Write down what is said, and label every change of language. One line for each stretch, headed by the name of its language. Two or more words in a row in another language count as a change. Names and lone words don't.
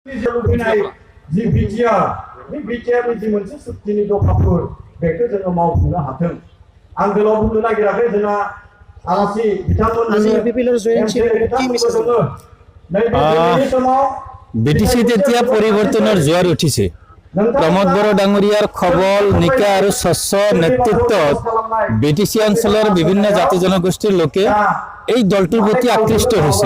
Bodo: जि बिटिआर बे बिटिआरनि जि मोनसे सुक्तिनि दफाफोर बेखौ जोङो मावफुंनो हाथों आं गोलाव बुंनो नागिराखै जोंहा आलासि
Assamese: বিটিচিত এতিয়া পৰিৱৰ্তনৰ জোৱাৰ উঠিছে। প্ৰমোদ বড়ো ডাঙৰীয়াৰ খবল নিকা আৰু স্বচ্ছ নেতৃত্বত বিটিচি অঞ্চলৰ বিভিন্ন জাতি জনগোষ্ঠীৰ লোকে এই দলটোৰ প্ৰতি আকৃষ্ট হৈছে।